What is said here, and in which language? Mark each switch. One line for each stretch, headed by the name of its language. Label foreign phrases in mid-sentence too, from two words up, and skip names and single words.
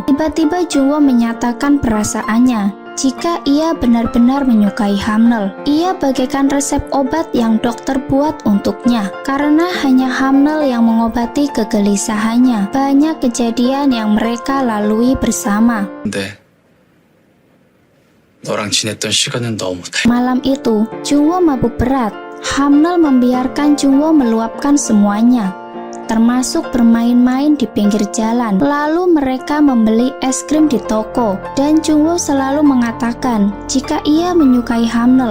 Indonesian: Tiba-tiba Jungwoo menyatakan perasaannya jika ia benar-benar menyukai Hamnel. Ia bagaikan resep obat yang dokter buat untuknya. Karena hanya Hamnel yang mengobati kegelisahannya. Banyak kejadian yang mereka lalui bersama.
Korean: 근데 너랑 지냈던 시간은 너무
Indonesian: Malam itu, Jungwoo mabuk berat. Hamnel membiarkan Jungwoo meluapkan semuanya, termasuk bermain-main di pinggir jalan. Lalu mereka membeli es krim di toko, dan Jungwoo selalu mengatakan jika ia menyukai Hamnel.